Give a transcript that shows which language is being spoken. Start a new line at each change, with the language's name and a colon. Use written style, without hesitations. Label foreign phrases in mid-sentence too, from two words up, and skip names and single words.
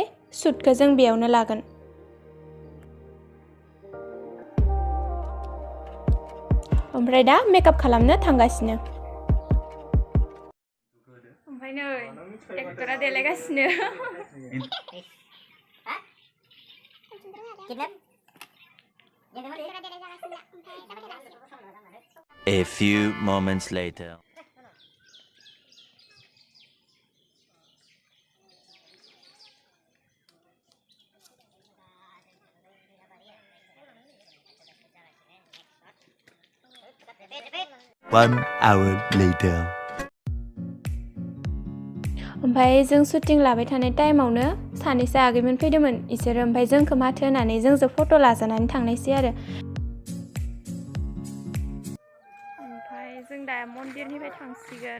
Bodo: शुटखौ जों बेयावनो लागोन। ओमफ्राय दा मेकआप खालामनो थांगासिनो। ओमफ्राय नै एक्टरा देलायगासिनो।
English: A few moments later. One hour later.
Bodo: ओमफ्राय जों शुटिं लाबाय थानाय टाइमावनो सानैसो आगैमोन फैदोंमोन। इसोरो ओमफ्राय जोंखौ माथो होनानै जोंजों फट' लाजानानै थांनायसै आरो। ओमफ्राय जों दा मन्दिरनिफ्राय थांसिगोन।